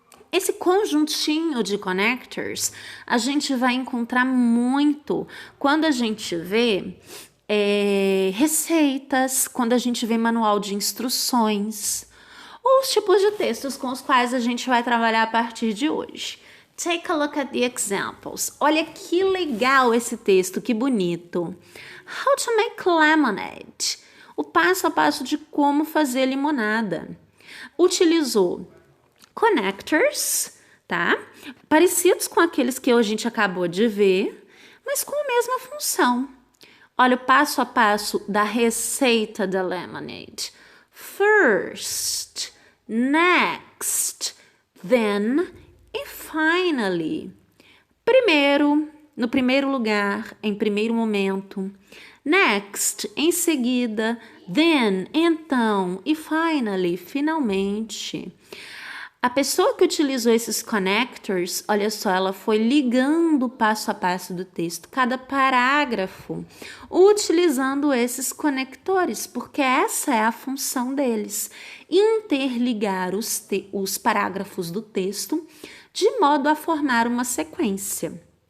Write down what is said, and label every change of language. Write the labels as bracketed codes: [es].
[pt] Esse conjuntinho de connectors a gente vai encontrar muito quando a gente vê receitas, quando a gente vê manual de instruções, ou os tipos de textos com os quais a gente vai trabalhar a partir de hoje. [en] Take a look at the examples. [pt] Olha que legal esse texto, que bonito. [en] How to make lemonade. [pt] O passo a passo de como fazer limonada. Utilizou connectors, tá? Parecidos com aqueles que a gente acabou de ver, mas com a mesma função. Olha o passo a passo da receita da lemonade. [en] First, next, then e finally. [pt] Primeiro, no primeiro lugar, em primeiro momento. Next, em seguida. Then, então. E finally, finalmente. A pessoa que utilizou esses connectors, olha só, ela foi ligando passo a passo do texto, cada parágrafo, utilizando esses conectores, porque essa é a função deles, interligar os parágrafos do texto de modo a formar uma sequência.